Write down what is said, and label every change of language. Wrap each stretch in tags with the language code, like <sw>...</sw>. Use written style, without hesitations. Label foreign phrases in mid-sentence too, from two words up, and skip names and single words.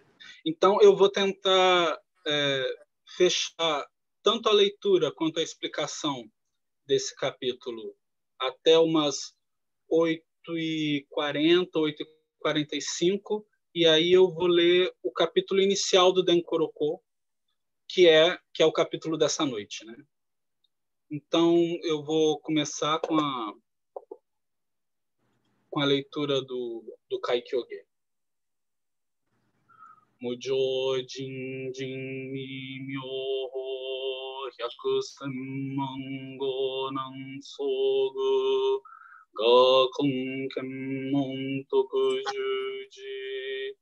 <pt>Então, eu vou tentar fechar tanto a leitura quanto a explicação desse capítulo até umas 8h40, 8h45, e aí eu vou ler o capítulo inicial do Denkoroko, que é o capítulo dessa noite, né? Então, eu vou começar com a leitura do Kaikyoge.</pt> <ja>無上 甚 深 微 妙法 百千万 劫難 遭遇 我 今 見聞 得受持</ja>